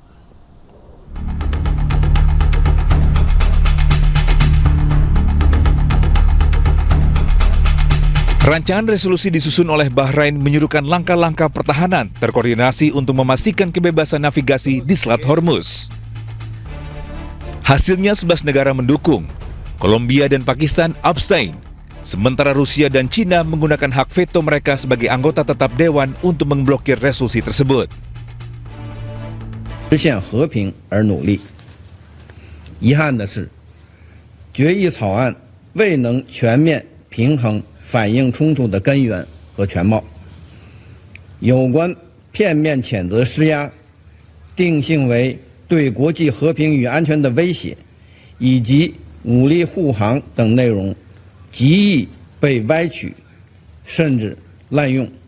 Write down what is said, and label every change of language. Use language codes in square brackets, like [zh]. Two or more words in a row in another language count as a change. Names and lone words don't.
[id] Rancangan resolusi disusun oleh Bahrain menyuruhkan langkah-langkah pertahanan terkoordinasi untuk memastikan kebebasan navigasi di Selat Hormuz. Hasilnya 11 negara mendukung, Kolombia dan Pakistan abstain, sementara Rusia dan China menggunakan hak veto mereka sebagai anggota tetap Dewan untuk memblokir resolusi tersebut. [zh] 实现和平而努力。遗憾的是，决议草案未能全面平衡反映冲突的根源和全貌。有关片面谴责施压，定性为对国际和平与安全的威胁，以及武力护航等内容，极易被歪曲，甚至滥用。